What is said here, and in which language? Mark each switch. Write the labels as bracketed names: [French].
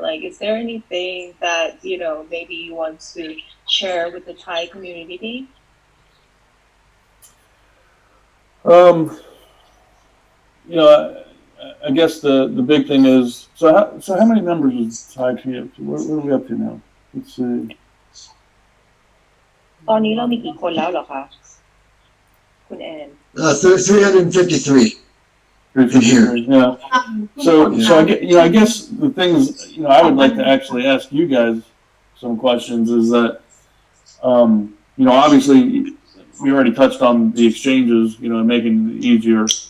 [English] Like, is there anything that, maybe you want to share with the Thai community? I guess the big thing is, so how many members is Thai community? What are we up to now? Let's see. [Thai] ตอนนี้เรามีกี่คนแล้วเหรอคะคุณแอน [English] 353 here. Yeah. So I guess the things, I would like to actually ask you guys some questions is that, obviously we already touched on the exchanges, and making it easier.